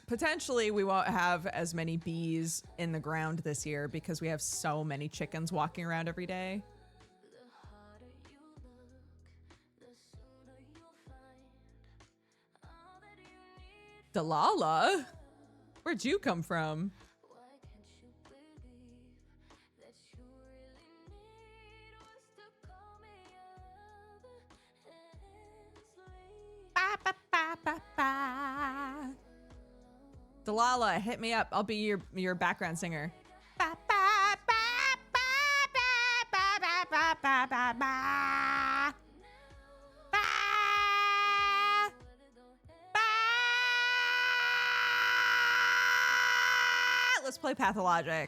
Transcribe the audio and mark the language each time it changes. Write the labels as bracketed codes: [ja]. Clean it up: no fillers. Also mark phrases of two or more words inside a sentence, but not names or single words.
[en] Potentially, we won't have as many bees in the ground this year because we have so many chickens walking around every day. Delilah? Where'd you come from? Ba, ba, ba, ba, ba. Delilah, hit me up. I'll be your background singer. Ba, ba, ba, ba, ba, ba, ba, ba, ba, ba. Ba, ba. Let's play Pathologic.